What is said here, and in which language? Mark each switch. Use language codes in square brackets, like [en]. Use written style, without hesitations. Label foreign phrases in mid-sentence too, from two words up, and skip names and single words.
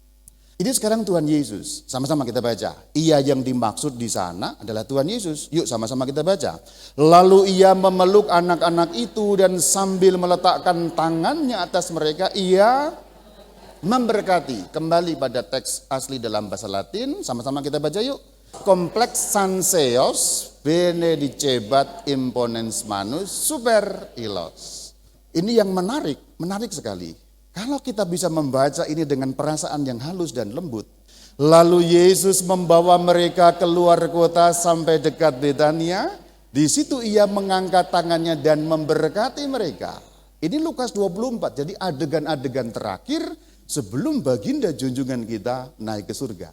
[id] Ini sekarang Tuhan Yesus, sama-sama kita baca. Ia yang dimaksud di sana adalah Tuhan Yesus. Yuk sama-sama kita baca. Lalu ia memeluk anak-anak itu dan sambil meletakkan tangannya atas mereka, ia memberkati. Kembali pada teks asli dalam bahasa Latin, sama-sama kita baca yuk. [la] Kompleks sanseos benedicebat imponens manus super ilos. [id] Ini yang menarik sekali. Kalau kita bisa membaca ini dengan perasaan yang halus dan lembut. Lalu Yesus membawa mereka keluar kota sampai dekat Betania. Di situ ia mengangkat tangannya dan memberkati mereka. Ini Lukas 24, jadi adegan-adegan terakhir sebelum baginda junjungan kita naik ke surga.